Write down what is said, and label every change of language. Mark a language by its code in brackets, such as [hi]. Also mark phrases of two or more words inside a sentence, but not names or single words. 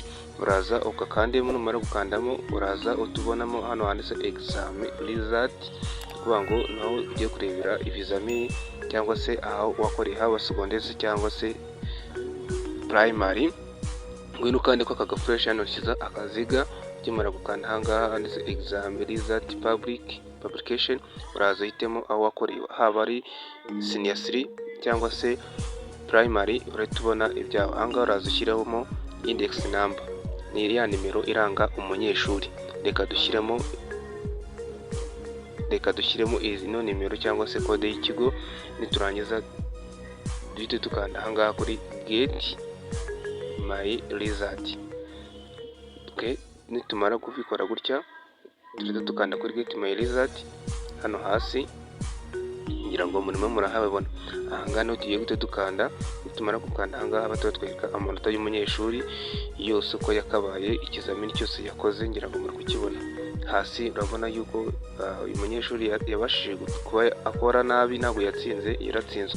[rw] Uraza ukakandemo, numara gukandamo uraza utubonamo hano handitse [en] exam result, [rw] kuvuga ngo naho ugiye kurebera ibizamini cyangwa se aho wakoreye haba secondaire cyangwa se primary. Ngwino ukande ko akagafresh hano kiza akaziga. Ukimara gukanda ahangaha handitse [en] exam result publication, [rw] uraza uhitemo aho wakoreye haba ari senior 3 cyangwa se primary. Uratubona ibyawe ahangaha, uraza ushyiramo [en] index number, [rw] ni ya nimero iranga umunyeshuri. Reka dushyiremo izino nimero cyangwa se kode y'ikigo. Niturangiza duhite dukanda ahangaha kuri [en] get my result. [rw] Okay, nitumara kubikora gutya duhite dukanda kuri [en] get my result [rw] hano hasi, ngira ngo murimo murahabona. Ahangaha no tugiye gute dukanda. Nitumara gukanda ahangaha batwereka amanota y'umunyeshuri yose uko yakabaye, ikizamini cyose yakoze, ngira ngo muri kukibona. Hasi urabona yuko uyu munyeshuri yabashije kuba akora nabi, ntabwo yatsinze, yaratsinzwe.